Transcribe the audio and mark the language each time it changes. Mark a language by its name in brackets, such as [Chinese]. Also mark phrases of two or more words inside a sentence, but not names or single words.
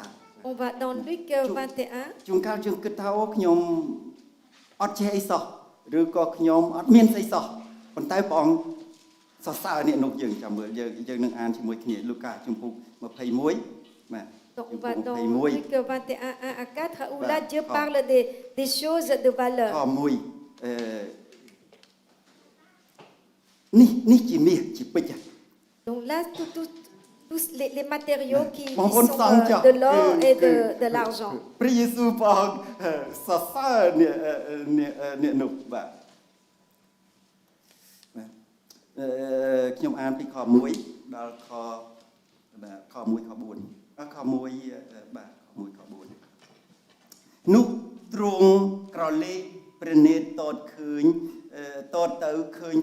[French] On va dans Luc 21. [Khmer] ជួនកាលយើងគិតថាខ្ញុំអត់ចេះអីសោះឬក៏ខ្ញុំអត់មានស្អីសោះប៉ុន្តែព្រះអង្គសរសើរអ្នកនោះយើងចាំមើលយើងនឹងអានជាមួយគ្នាលូកាជំពូក21បាទ [French] Donc on va dans Luc 21, 1 à 4, où là Dieu parle des choses de valeur. [Khmer] ខ1នេះជាមាសជាពេជ្រ [French] Donc là, tous les matériaux qui Bon, sont on sent de l'or et de l'argent. [Khmer] ព្រះយេស៊ូវព្រះអង្គសរសើរអ្នកនោះបាទខ្ញុំអានពីខ1ដល់ខបាទខ1ខ4ខ1បាទខ1ខ4នោះទ្រង់ក្រឡេកព្រះនេត្រតតឃើញតតទៅឃើញ